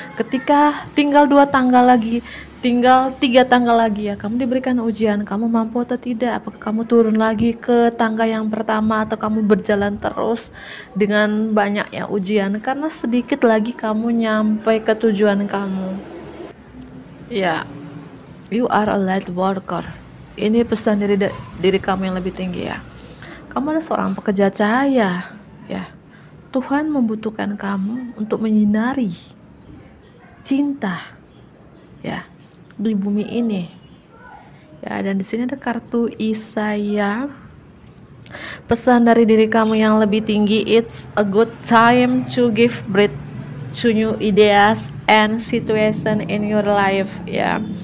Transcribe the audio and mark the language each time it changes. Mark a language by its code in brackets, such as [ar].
[id] Ketika tinggal 2 tanggal lagi, tinggal 3 tanggal lagi ya, kamu diberikan ujian. Kamu mampu atau tidak? Apakah kamu turun lagi ke tangga yang pertama atau kamu berjalan terus dengan banyaknya ujian? Karena sedikit lagi kamu nyampe ke tujuan kamu. [en] Ya, you are a light worker. [id] Ini pesan dari diri kamu yang lebih tinggi ya. Kamu adalah seorang pekerja cahaya ya. Tuhan membutuhkan kamu untuk menyinari cinta ya di bumi ini ya. Dan di sini ada kartu Isaya, pesan dari diri kamu yang lebih tinggi, [en] it's a good time to give birth to new ideas and situation in your life [id] ya.